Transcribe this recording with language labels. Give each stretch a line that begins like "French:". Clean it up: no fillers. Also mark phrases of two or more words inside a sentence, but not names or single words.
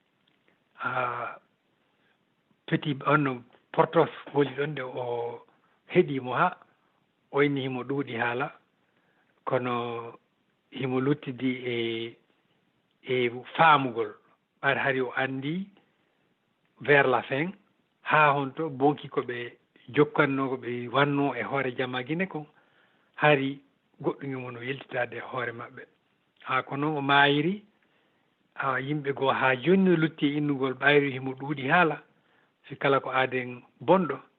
Fula: petit onno Portos woli ɗon nde o heeɗimo ha o inni himo ɗuuɗi haala kono himo luttidi e faamugol ɓaade hari o andi
French: vers la fin
Fula: ha honto bonki koɓe jokkanno ko ɓe wanno e hoore jamma guine kon hari goɗɗum e mon o yeltitade e hoore maɓɓe ha ko noon o maayiri yimɓe goo ha jonni lutti innugol ɓayri himo ɗuuɗi haala si kala ko aaden bonɗo